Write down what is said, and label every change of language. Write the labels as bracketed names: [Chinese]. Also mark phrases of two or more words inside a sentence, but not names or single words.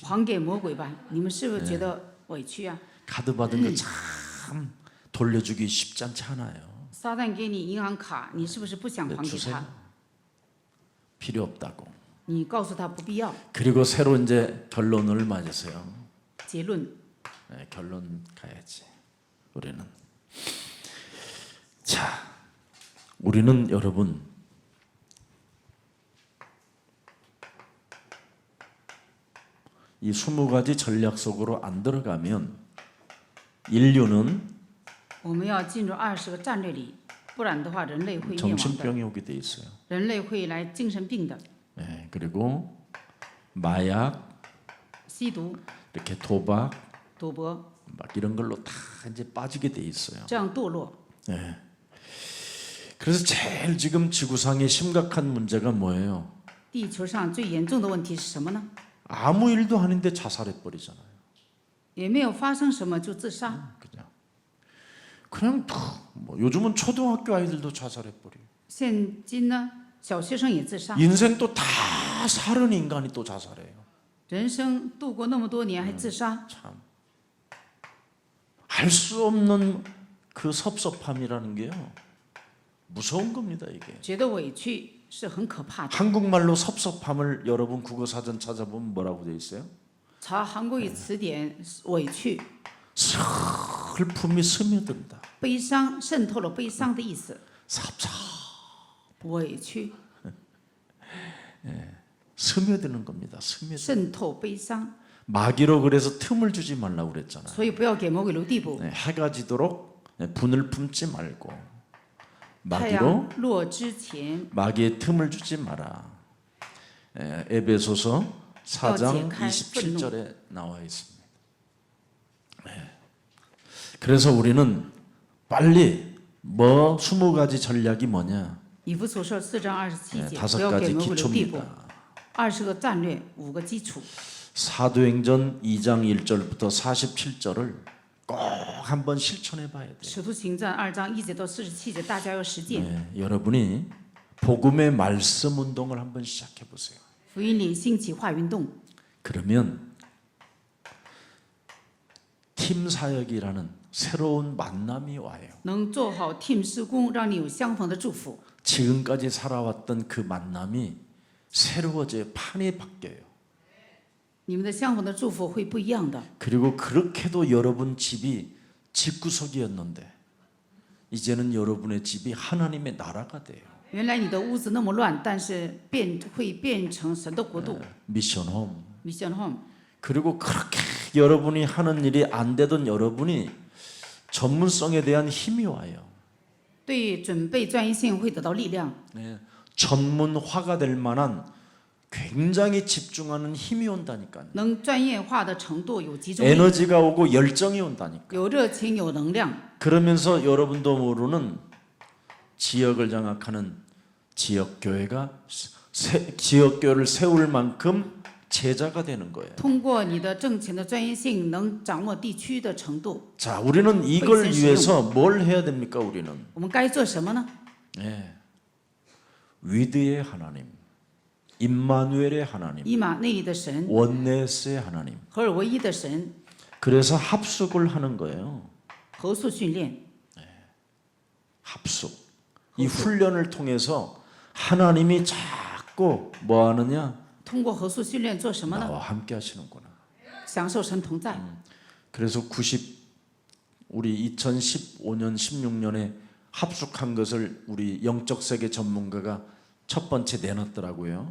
[Chinese] 还给魔鬼吧。你们是不是觉得委屈啊？ [Korean] 카드 받은 거 참 돌려주기 쉽지 않지 않아요. [Chinese] 撒旦给你银行卡，你是不是不想 [Korean] 네, [Chinese] 还给 [Korean] 주세요. [Chinese] 他？ [Korean] 필요 없다고. [Chinese] 你告诉他不必要。 [Korean] 그리고 새로 이제 결론을 맞으세요. [Chinese] 结论， [Korean] 네, 결론 가야지. 우리는 자, 우리는 여러분 이 20가지 전략 속으로 안 들어가면 인류는 [Chinese] 我们要进入20个战略里，不然的话，人类会灭亡的， [Korean] 정신병이 오게 돼 있어요. [Chinese] 人类会来精神病的， [Korean] 네, 그리고 마약, [Chinese] 吸毒、 [Korean] 이렇게 도박, [Chinese] 赌博， [Korean] 막 이런 걸로 다 이제 빠지게 돼 있어요. [Chinese] 这样堕落。 [Korean] 네. 그래서 제일 지금 지구상의 심각한 문제가 뭐예요? [Chinese] 地球上最严重的问题是什么呢？ [Korean] 아무 일도 아닌데 자살해 버리잖아요. [Chinese] 也没有发生什么就自杀。 [Korean] 그냥 뭐 요즘은 초등학교 아이들도 자살해 버려. [Chinese] 现今呢，小学生也自杀， [Korean] 인생 또 다 사는 인간이 또 자살해요. [Chinese] 人生度过那么多年还自杀， [Korean] 참. 알 수 없는 그 섭섭함이라는 게요. 무서운 겁니다, 이게. [Chinese] 觉得委屈是很可怕的。 [Korean] 한국말로 섭섭함을 여러분 국어사전 찾아보면 뭐라고 돼 있어요? [Chinese] 查韩国语词典，委屈、 [Korean] 슬픔이 스며든다. [Chinese] 悲伤渗透了悲伤的意思。 [Korean] 섭섭. [Chinese] 委屈 [Korean] 스며드는 겁니다. 스며드. [Chinese] 渗透悲伤， [Korean] 마귀로 그래서 틈을 주지 말라고 그랬잖아요. [Chinese] 所以不要给魔鬼留地步。 [Korean] 네, 해가 지도록 분을 품지 말고 [Chinese] 太 [Korean] 마귀로 [Chinese] 阳落之前， [Korean] 마귀의 틈을 주지 마라. 에베소서 4장 27절에 나와 있습니다. 그래서 우리는 빨리 뭐 20가지 전략이 뭐냐? [Chinese] 以弗所说4章27节， [Korean] 다섯 [Chinese] 不要给 [Korean] 가지 [Chinese] 魔鬼留地步。 [Korean] 기초입니다. [Chinese] 20个战略，5个基础。 [Korean] 사도행전 2장 1절부터 47절을 꼭 한번 실천해 봐야 돼요. [Chinese] 使徒行传2章1节到47节，大家要实践。 [Korean] 네, 여러분이 복음의 말씀 운동을 한번 시작해 보세요. [Chinese] 福音里兴起话运动， [Korean] 그러면 팀 사역이라는 새로운 만남이 와요. [Chinese] 能做好 team 施工，让你有相逢的祝福。 [Korean] 지금까지 살아왔던 그 만남이 새로워져 판이 바뀌어요. [Chinese] 你们的相逢的祝福会不一样的。 [Korean] 그리고 그렇게도 여러분 집이 집구석이었는데 이제는 여러분의 집이 하나님의 나라가 돼요. [Chinese] 原来你的屋子那么乱，但是会变成神的国度。 [Korean] 미션홈. [Chinese] Mission Home， [Korean] 그리고 그렇게 여러분이 하는 일이 안 되던 여러분이 전문성에 대한 힘이 와요. [Chinese] 对准备专业性会得到力量， [Korean] 네, 전문화가 될 만한 굉장히 집중하는 힘이 온다니까요. [Chinese] 能专业化的程度有集中力， [Korean] 에너지가 오고 열정이 온다니까. [Chinese] 有热情，有能量。 [Korean] 그러면서 여러분도 모르는 지역을 장악하는 지역 교회가 지역 교회를 세울 만큼 제자가 되는 거예요. [Chinese] 通过你的挣钱的专业性，能掌握地区的程度。 [Korean] 자, 우리는 이걸 위해서 뭘 해야 됩니까? 우리는 [Chinese] 我们该做什么呢？ [Korean] 네. 위드의 하나님, 임마누엘의 하나님, [Chinese] 以马内利的神， [Korean] 원네스의 하나님. [Chinese] 合而为一的神， [Korean] 그래서 합숙을 하는 거예요. [Chinese] 合宿训练。 [Korean] 합숙. 이 훈련을 통해서 하나님이 자꾸 뭐 하느냐? [Chinese] 通过合宿训练做什么呢？ [Korean] 나와 함께 하시는구나. [Chinese] 享受神同在。 [Korean] 그래서 우리 2015년 16년에 합숙한 것을 우리 영적 세계 전문가가 첫 번째 내놨더라고요.